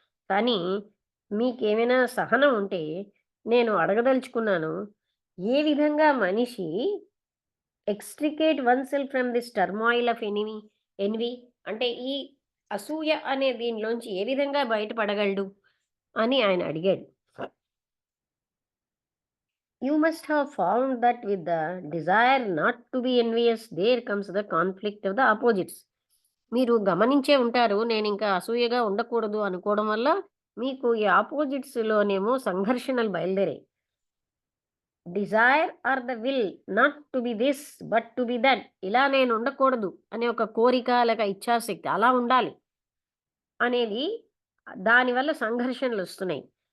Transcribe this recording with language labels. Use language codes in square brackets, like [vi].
[te] కానీ మీకేమైనా సహనం ఉంటే నేను అడగదలుచుకున్నాను. ఏ విధంగా మనిషి [en] extricate oneself from this turmoil of envy, [te] అంటే ఈ అసూయ అనే దీనిలోంచి ఏ విధంగా బయటపడగలడు అని ఆయన అడిగాడు. [en] You must have found that with the desire not to be envious, there comes the conflict of the opposites. [te] మీరు గమనించే ఉంటారు. నేనింకా అసూయగా ఉండకూడదు అనుకోవడం వల్ల మీకు ఈ ఆపోజిట్స్‌లోనేమో సంఘర్షణలు బయలుదేరాయి. [en] Desire or the will not to be this but to be that. [te] ఇలా నేను ఉండకూడదు అనే ఒక కోరిక లేక ఇచ్ఛాశక్తి అలా ఉండాలి అనేది, దానివల్ల సంఘర్షణలొస్తున్నాయి.